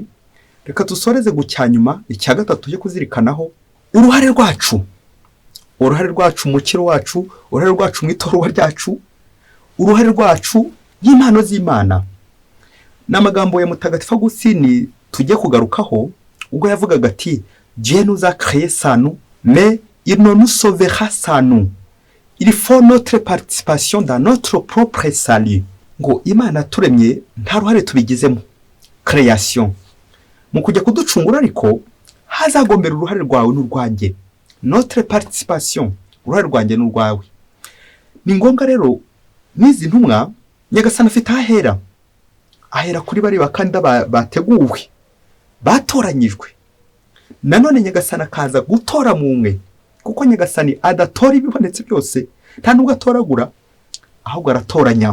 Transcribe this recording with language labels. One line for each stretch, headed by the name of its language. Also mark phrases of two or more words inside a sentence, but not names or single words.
Kinyarwanda: Reka dusoreze gucyanyuma. Icya gatatu tujye kuzirikanaho uruhare rwacu, umukiro wacu, uruhare rwacu mu itorwa ryacu, uruhare rwacu y'impano z'Imana. N'amagambo ya Mutagatifu Agusini tujye kugarukaho, ubwo yavugaga ati
French: Dieu nous a créé sans nous, mais il ne nous sauvera sans nous. Il faut notre participation dans notre propre salut.
Kinyarwanda: Ngo Imana turemye nta ruhare tubigizemo, création. Mu kujya kuducungura ariko hazagombera uruhare rwawe n'urwanjye,
French: notre participation,
Kinyarwanda: uruhare rwanjye n'urwawe. Ni ngombwa rero n'izi ntumwa Nyagasani afite ahera kuri bari bakandida bateguwe, batoranyijwe. Nanone Nyagasani akaza gutora mu umwe, kuko Nyagasani adatora ibibonetse byose, nta nubwo atoragura, ahubwo aratoranya.